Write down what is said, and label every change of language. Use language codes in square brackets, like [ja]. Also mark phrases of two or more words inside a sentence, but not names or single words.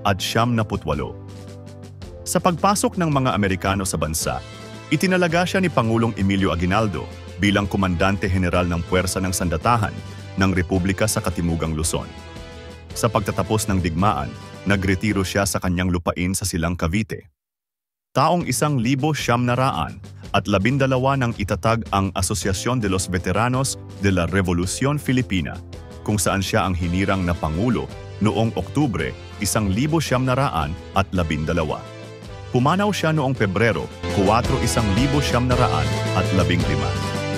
[tl] Sa pagpasok ng mga Amerikano sa bansa, itinalaga siya ni Pangulong Emilio Aguinaldo bilang Komandante General ng Puwersa ng Sandatahan ng Republika sa Katimugang Luzon. Sa pagtatapos ng digmaan, nagretiro siya sa kanyang lupain sa Silang Cavite. Taong 1912 nang itatag ang Asociación de los Veteranos de la Revolución Filipina, kung saan siya ang hinirang na Pangulo noong Oktubre 1912. Pumanaw siya noong Pebrero 4, 1915.